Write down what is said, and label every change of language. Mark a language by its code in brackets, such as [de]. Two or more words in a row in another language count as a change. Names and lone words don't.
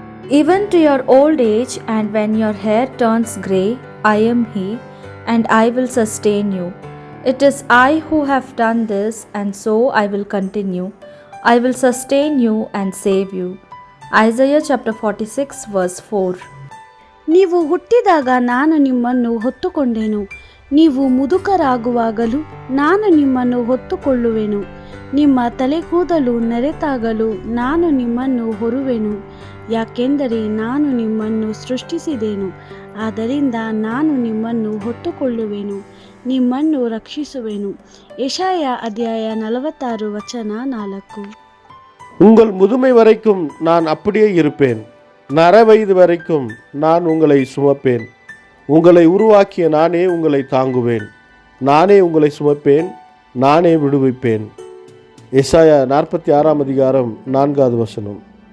[en] Even to your old age, and when your hair turns grey, I am He, and I will sustain you. It is I who have done this, and so I will continue. I will sustain you and save you. Isaiah chapter 46, verse 4. [kn] ನೀವು ಹುಟ್ಟಿದಾಗ ನಾನು ನಿಮ್ಮನ್ನು ಹೊತ್ತುಕೊಂಡೆನು, ನೀವು ಮುದುಕರಾಗುವಾಗಲೂ ನಾನು ನಿಮ್ಮನ್ನು ಹೊತ್ತುಕೊಳ್ಳುವೆನು. ನಿಮ್ಮ ತಲೆಗೂದಲು ನೆರೆತಾಗಲು ನಾನು ನಿಮ್ಮನ್ನು ಹೊರುವೆನು, ಯಾಕೆಂದರೆ ನಾನು ನಿಮ್ಮನ್ನು ಸೃಷ್ಟಿಸಿದೆನು. ಆದ್ದರಿಂದ ನಾನು ನಿಮ್ಮನ್ನು ಹೊತ್ತುಕೊಳ್ಳುವೆನು, ನಿಮ್ಮನ್ನು ರಕ್ಷಿಸುವೆನು. ಯೆಶಾಯ ಅಧ್ಯಾಯ 46 ವಚನ 4. [ta] உங்கள் முதுமை வரைக்கும் நான் அப்படியே இருப்பேன், நர வயது வரைக்கும் நான் உங்களை சுமப்பேன். உங்களை உருவாக்கிய நானே உங்களை தாங்குவேன், நானே உங்களை சுமப்பேன், நானே விடுவிப்பேன். எசாயா 46 அதிகாரம் 4வது வசனம்.